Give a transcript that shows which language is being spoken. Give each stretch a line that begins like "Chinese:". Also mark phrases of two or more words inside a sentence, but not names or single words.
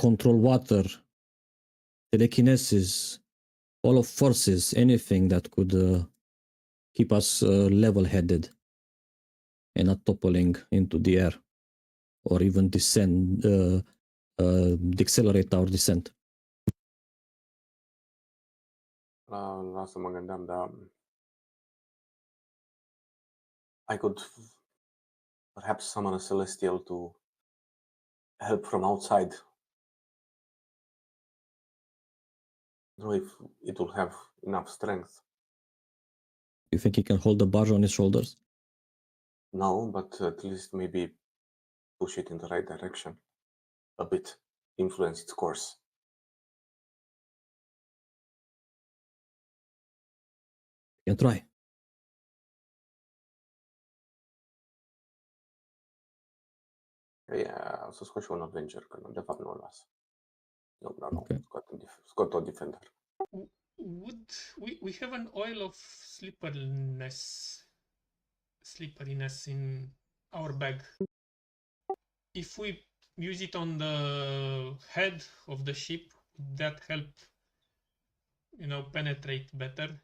English: control water, telekinesis, all of forces, anything that could keep us level-headed and not toppling into the air or even descend, decelerate our descent.
Romanian: La să mă gândeam, dar
English: I could perhaps summon a celestial to help from outside. I don't know if it will have enough strength. You think he can hold the barge on his shoulders? No, but at least maybe push it in the right direction a bit, influence its course. You can try.
Romanian: O să scot și un Avenger, că de fapt nu o las. Nu. Okay. Scot o Defender.
English: Would we have an oil of slipperiness in our bag? If we use it on the head of the ship, would that help, penetrate better?